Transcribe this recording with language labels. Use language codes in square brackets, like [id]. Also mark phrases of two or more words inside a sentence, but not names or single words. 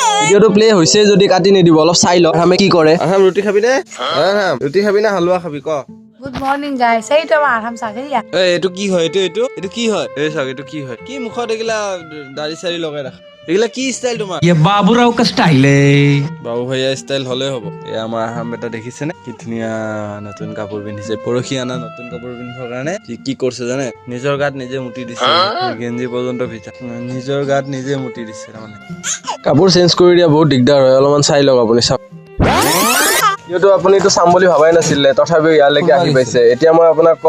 [as] ভিডিওটো প্লে হৈছে যদি কাটি নিদিব অলপ চাই লওক আমি কি কৰে আহাম ৰুটি খাবি নে ৰুটি খাবি না হালুৱা খাবি ক [en] good morning guys [as] এইটো আমাৰ আৰাম চাগে ইয়া এইটো কি হয় এইটো কি হয় এই চাওক এইটো কি হয় কি মুখত এগিলা দাড়ি চাৰি লগাই ৰাখ এগিলা কি ষ্টাইল তোমাৰ [hi] ये बाबूराव का स्टाइल है [as] বাবু ভাইয়া ষ্টাইল হলে হ'ব এই আমাৰ আহাম বেটা দেখিছে নে কি ধুনীয়া নতুন কাপোৰ পিন্ধিছে পৰহি আনা নতুন কাপোৰ পিন্ধিবৰ কাৰণে কি কৰিছে জানে নিজৰ গাত নিজে মুটি দিছে গেঞ্জি পৰ্যন্ত ভিজা নিজৰ গাত নিজে মুটি দিছে তাৰমানে কাপোৰ চেঞ্জ কৰি দিয়া বহুত দিগদাৰ হয় অলপমান চাই লওক আপুনি চাওক ভিডিওটো আপুনিটো চাম বুলি ভাবাই নাছিলে তথাপিও ইয়ালৈকে আহি পাইছে এতিয়া মই আপোনাক কম